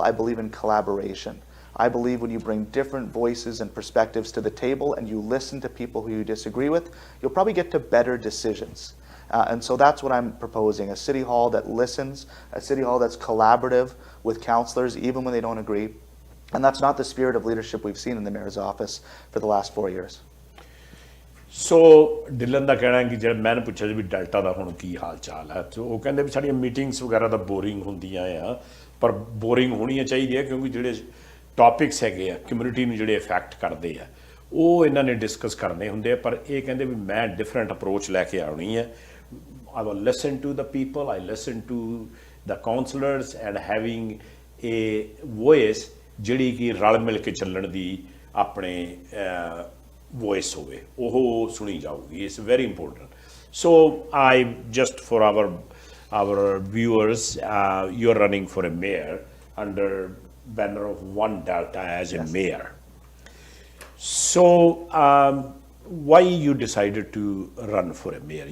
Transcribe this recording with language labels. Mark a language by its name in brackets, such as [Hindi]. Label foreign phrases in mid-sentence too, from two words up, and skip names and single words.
[English] I believe in collaboration. I believe when you bring different voices and perspectives to the table and you listen to people who you disagree with, you'll probably get to better decisions. And so that's what I'm proposing, a city hall that listens, a city hall that's collaborative with councillors even when they don't agree. And that's not the spirit of leadership we've seen in the mayor's office for the last 4 years. [Punjabi] ਸੋ ਡਿਲਨ ਦਾ ਕਹਿਣਾ ਕਿ ਜਿਹੜਾ ਮੈਂ ਪੁੱਛਿਆ ਸੀ ਵੀ ਡੈਲਟਾ ਦਾ ਹੁਣ ਕੀ ਹਾਲ ਚਾਲ ਹੈ, ਸੋ ਉਹ ਕਹਿੰਦੇ ਵੀ ਸਾਡੀਆਂ ਮੀਟਿੰਗਸ ਵਗੈਰਾ ਤਾਂ ਬੋਰਿੰਗ ਹੁੰਦੀਆਂ ਆ, ਪਰ ਬੋਰਿੰਗ ਹੋਣੀਆਂ ਚਾਹੀਦੀਆਂ ਕਿਉਂਕਿ ਜਿਹੜੇ ਟੌਪਿਕਸ ਹੈਗੇ ਆ ਕਮਿਊਨਿਟੀ ਨੂੰ ਜਿਹੜੇ ਇਫੈਕਟ ਕਰਦੇ ਆ ਉਹ ਇਹਨਾਂ ਨੇ ਡਿਸਕਸ ਕਰਨੇ ਹੁੰਦੇ ਆ। ਪਰ ਇਹ ਕਹਿੰਦੇ ਵੀ ਮੈਂ [English] different approach [Punjabi] ਲੈ ਕੇ ਆਉਣੀ ਹੈ। [English] I will listen to the people, I listen to the councillors and having a voice [Punjabi] ਜਿਹੜੀ ਕਿ ਰਲ ਮਿਲ ਕੇ ਚੱਲਣ ਦੀ ਆਪਣੇ voice ਹੋਵੇ, ਉਹ ਸੁਣੀ ਜਾਊਗੀ। [English] It's very important. So I just for our viewers, you're running for a mayor under banner of One Delta as a mayor. So why you decided to run for a mayor?